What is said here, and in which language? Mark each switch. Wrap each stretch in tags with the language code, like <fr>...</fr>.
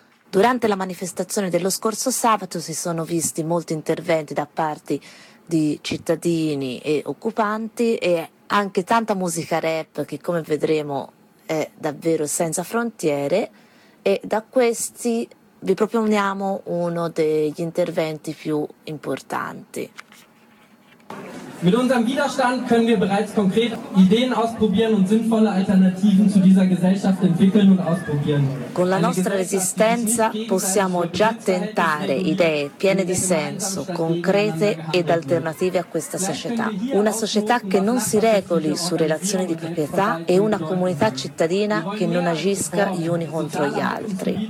<it>Durante la manifestazione dello scorso sabato si sono visti molti interventi da parte di cittadini e occupanti e anche tanta musica rap che, come vedremo, è davvero senza frontiere, e da questi vi proponiamo uno degli interventi più importanti.</it> <de>Mit unserem Widerstand können wir bereits konkret Ideen ausprobieren und sinnvolle Alternativen zu dieser Gesellschaft entwickeln und ausprobieren.</de> <it>Con la nostra resistenza possiamo già tentare idee piene di senso, concrete ed alternative a questa società. Una società che non si regoli su relazioni di proprietà e una comunità cittadina che non agisca gli uni contro gli altri.</it>